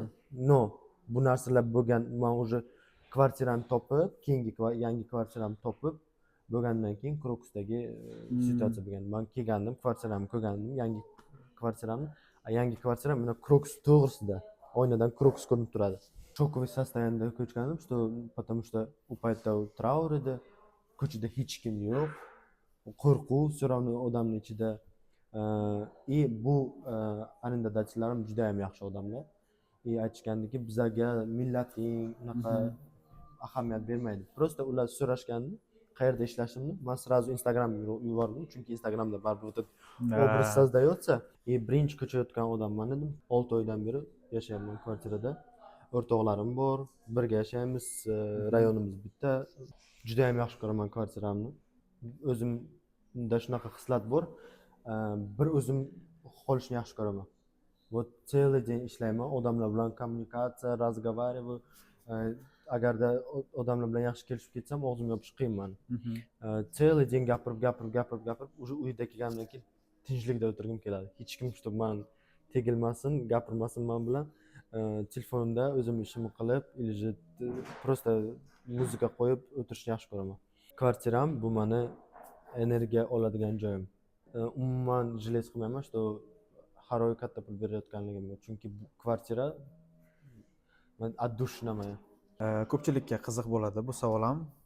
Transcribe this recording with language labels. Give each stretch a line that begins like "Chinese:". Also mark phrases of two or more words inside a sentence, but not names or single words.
Uzbek: No, bu narsalar bo'lgan, men уже kvartirani topib, keyingi yangi kvartiramni topib bo'lgandan keyin Krokusdagi situatsiya bo'lgan. Men kelgandim, kvartiramni ko'rgandim, yangi kvartiramni. Yangi kvartiram mana Krokus to'g'risida, oynadan Krokus ko'rinib turadi.
Russian: Shokovый состояниеda
Uzbek: ko'chgandim,
Russian: потому что
Uzbek: u paytda trauр edi, ko'chada hech kim yo'q, qo'rquv, so'rovni odamning ichida. Bu arendadachilarim juda ham yaxshi odamlar. Aytishgandiki, bizaga millating unaqa ahamiyat bermaydi. Просто ular so'rashgandi, qayerda ishlashimni, men sразу Instagramga yubordim, chunki Instagramda baribir
Russian: obraz создается.
Uzbek: Birinchi ko'chayotgan odamman edim. 6 oydan beri yashayapman kvartirada. o'rtoqlarim bor, birga yashaymiz, rayonimiz bitta. Juda ham yaxshi ko'raman kvartiramni. O'zimda shunaqa xislat bor, bir o'zim qolishni yaxshi ko'raman.
Russian: Вот целый день
Uzbek: ishlayman, odamlar bilan kommunikatsiya, разговариваю. Agarda odamlar bilan yaxshi kelishib ketsam, og'zim yopish qiyin mani.
Russian: Целый день
Uzbek: gapirib, уже uyga kelgandan keyin tinchlikda o'tirgim keladi. Hech kim shu man tegilmasin, gapirmasin men bilan. Telefonda o'zim ishimni qilib,
Russian: или просто
Uzbek: muzika qo'yib o'tirishni yaxshi ko'raman. Kvartiram bu meni energiya oladigan joyim. Umuman jilet qilmayman, что har oy katta pul berayotganligimga. Chunki bu kvartira men отдушinaman. Ko'pchilikka qiziq bo'ladi bu savol ham.